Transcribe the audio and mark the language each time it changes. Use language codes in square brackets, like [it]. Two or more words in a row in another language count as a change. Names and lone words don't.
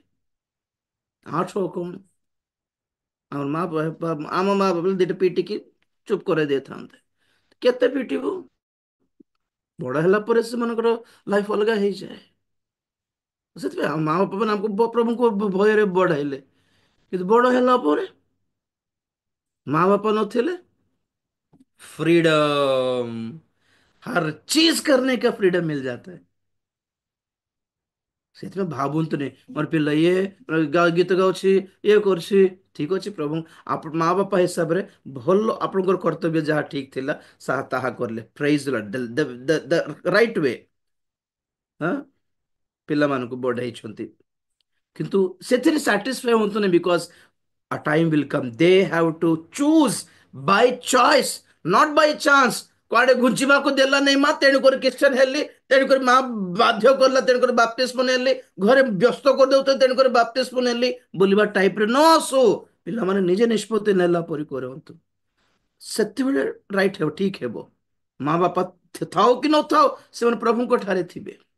[or] ଆଠୁ ଆଉ କଣ, ଆମର ଆମ ମା ବାପା ଦିଟା ପିଟିକି ଚୁପ କରାଇ ଦେଇଥାନ୍ତେ। କେତେ ପିଟିବୁ? ବଡ ହେଲା ପରେ ସେମାନଙ୍କର ଲାଇଫ ଅଲଗା ହେଇଯାଏ। ସେଥିପାଇଁ ଆମ ମା ବାପା ମାନେ ଆମକୁ ପ୍ରଭୁଙ୍କୁ ଭୟରେ ବଢାଇଲେ, କିନ୍ତୁ ବଡ ହେଲା ପରେ ମା ବାପ ନଥିଲେ, फ्रीडम, [hi] हर चीज करने का फ्रीडम मिल जाता है। [or] ସେଥିପାଇଁ ଭାବନ୍ତୁନି ମୋର ପିଲା ଇଏ ଗୀତ ଗାଉଛି, ଇଏ କରୁଛି, ଠିକ ଅଛି ପ୍ରଭୁ ଆପଣ ମା ବାପା ହିସାବରେ ଭଲ, ଆପଣଙ୍କର କର୍ତ୍ତବ୍ୟ ଯାହା ଠିକ ଥିଲା ତାହା କରିଲେ, [en] praise the right way. [or] ହଁ, ପିଲାମାନଙ୍କୁ ବଢେଇଛନ୍ତି, କିନ୍ତୁ ସେଥିରେ ସାଟିସ୍ଫାଇ ହୁଅନ୍ତୁନି, [en] because a time will come they have to choose by choice, not by chance. [or] କୁଆଡେ ଘୁଞ୍ଚିବାକୁ ଦେଲା ନାହିଁ ମା, ତେଣୁକରି ଖ୍ରୀଷ୍ଟିଆନ ହେଲି, ତେଣୁକରି ମା ବାଧ୍ୟ କଲା, ତେଣୁକରି ବାପ୍ତିସ୍ମ ନେଲି, ଘରେ ବ୍ୟସ୍ତ କରିଦେଉଥିଲେ ତେଣୁକରି ବାପ୍ତିସ୍ମ ନେଲି ବୋଲିବା ଟାଇପରେ ନ ଆସୁ। ପିଲାମାନେ ନିଜେ ନିଷ୍ପତ୍ତି ନେଲା ପରି କରନ୍ତୁ, ସେତେବେଳେ ରାଇଟ ହେବ, ଠିକ ହେବ। ମା ବାପା ଥାଉ କି ନଥାଉ, ସେମାନେ ପ୍ରଭୁଙ୍କ ଠାରେ ଥିବେ।